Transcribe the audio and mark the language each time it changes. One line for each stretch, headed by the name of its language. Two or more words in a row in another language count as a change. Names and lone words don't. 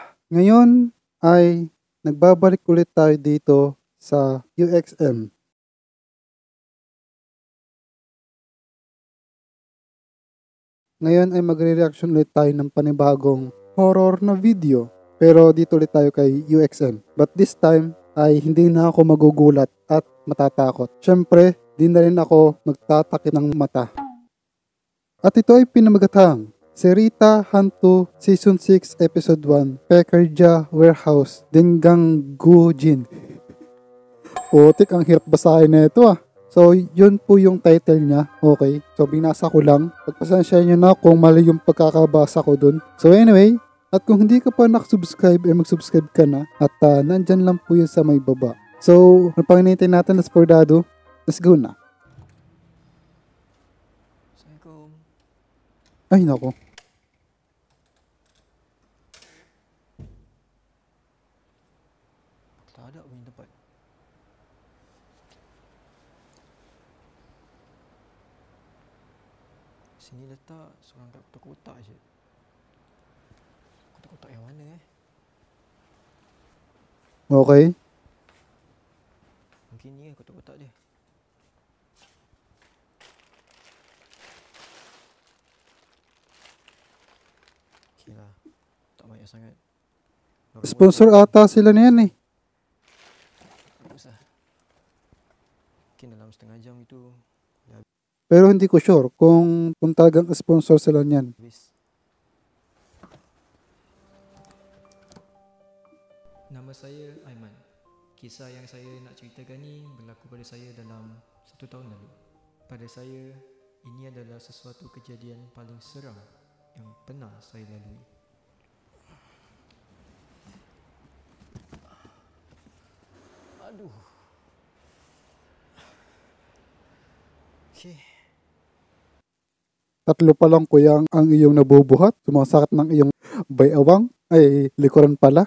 Filipino: Ngayon ay nagbabalik ulit tayo dito sa UXM. Ngayon ay magre-reaction ulit tayo ng panibagong horror na video. Pero dito ulit tayo kay UXM.
English: But this time
Filipino: ay hindi na ako magugulat at matatakot. Siyempre, di na rin ako magtatakip ng mata. At ito ay pinamagatang Serita Hantu Season 6 Episode 1 Pekerja Warehouse Denggang Gujin. Putik, ang hirap basahin na ito ah. So, yun po yung title niya. Okay. So, binasa ko lang. Pagpasensya nyo na kung mali yung pagkakabasa ko dun.
English: So, anyway,
Filipino: at kung hindi ka pa nakasubscribe, mag-subscribe ka na. At nandyan lang po yun sa may baba. So, ang panginintay natin,
English: let's Fordado. Let's go na.
Malay: Assalamualaikum.
Filipino: Ay, nako.
Malay: Tak ada punya tempat. Sini letak seorang kat kotak-kotak je. Kotak-kotak yang mana Okay. Mungkin ni kotak-kotak dia. Okey lah. Tak banyak sangat.
Filipino: Sponsor ata sila na yan eh.
Malay: Bagus lah. Mungkin dalam setengah jam itu dah
Filipino: Pero hindi ko sure kung talagang sponsor sila niyan.
Malay: habis. Nama saya Aiman. Kisah yang saya nak ceritakan ni berlaku pada saya dalam 1 tahun lalu. Pada saya, ini adalah sesuatu kejadian paling seram yang pernah saya lalui. Aduh. Okay.
Filipino: Tatlo pa lang kuya ang iyong nabubuhat. Sumasakit ng iyong bayawang. Ay, likuran pala.